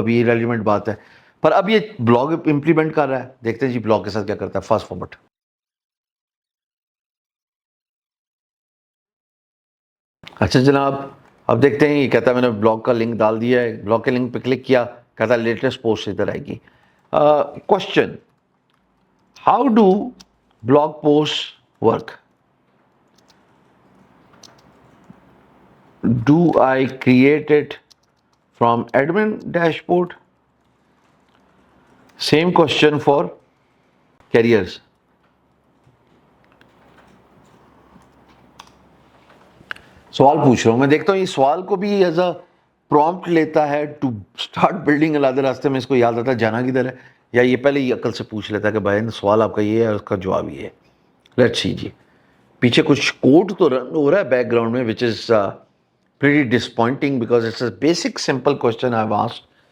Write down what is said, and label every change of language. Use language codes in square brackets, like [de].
[ur] ابھی یہ ریلیونٹ بات ہے، پر اب یہ بلاگ امپلیمنٹ کر رہا ہے. دیکھتے ہیں جی بلاگ کے ساتھ کیا کرتا ہے. Fast forward. اچھا جناب، اب دیکھتے ہیں. یہ کہتا ہے میں نے بلاگ کا لنک ڈال دیا ہے. بلاگ کے لنک پہ کلک کیا، کہتا ہے لیٹسٹ پوسٹ ادھر آئے گی. [en] Question, how do blog post work? Do I create it from admin dashboard? Same question for careers. [ur] سوال پوچھ رہا ہوں میں، دیکھتا ہوں یہ سوال کو بھی [en] as a prompt [ur] لیتا ہے [en] To start building a ladder. [ur] راستے میں اس کو یاد آتا ہے جانا کدھر ہے، یا یہ پہلے ہی عقل سے پوچھ لیتا ہے کہ بھائی سوال آپ کا یہ ہے اور اس کا جواب یہ ہے. [en] Let's see جی. [ur] پیچھے کچھ کوڈ تو رن ہو رہا ہے بیک گراؤنڈ میں [en] Which is pretty disappointing because it's a basic simple question I've asked.